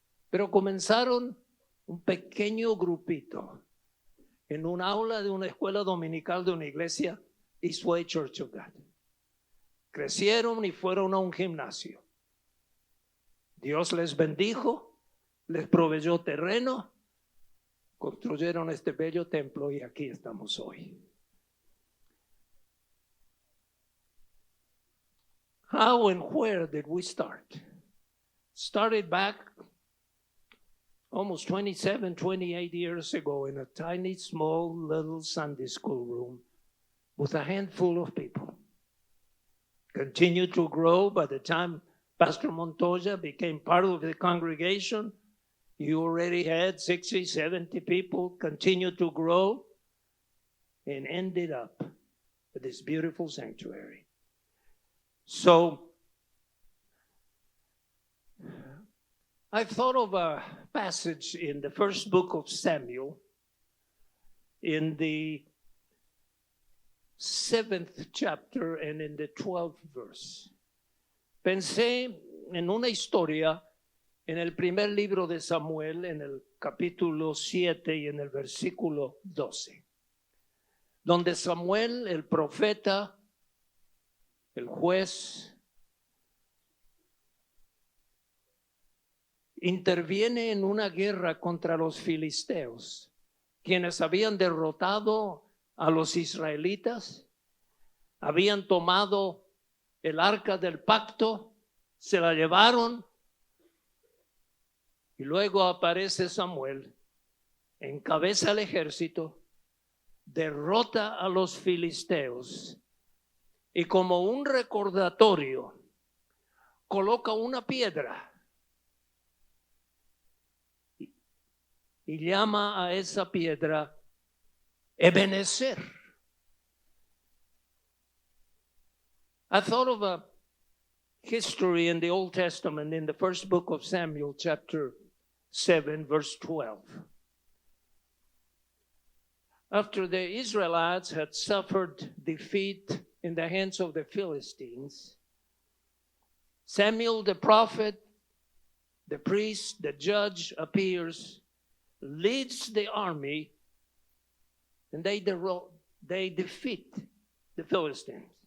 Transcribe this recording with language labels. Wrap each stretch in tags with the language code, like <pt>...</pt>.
<es>Pero comenzaron un pequeño grupito en un aula de una escuela dominical de una iglesia, Eastway Church of God. Crecieron y fueron a un gimnasio. Dios les bendijo, les proveyó terreno, construyeron este bello templo y aquí estamos hoy.</es> <en>How and where did we start? Started back almost 27, 28 years ago in a tiny, small, little Sunday school room with a handful of people. Continued to grow. By the time Pastor Montoya became part of the congregation, you already had 60, 70 people. Continued to grow and ended up with this beautiful sanctuary. So I've thought of a passage in the first book of Samuel, in the 7th chapter and in the 12th verse.</en> <es>Pensé en una historia en el primer libro de Samuel, en el capítulo 7 y en el versículo 12, donde Samuel, el profeta, el juez, interviene en una guerra contra los filisteos, quienes habían derrotado a los israelitas, habían tomado el arca del pacto, se la llevaron, y luego aparece Samuel, encabeza el ejército, derrota a los filisteos y como un recordatorio coloca una piedra y llama a esa piedra Ebenezer.</es> <en>I thought of a history in the Old Testament in the first book of Samuel, chapter 7, verse 12. After the Israelites had suffered defeat in the hands of the Philistines, Samuel the prophet, the priest, the judge appears, leads the army, and they defeat the Philistines.</en>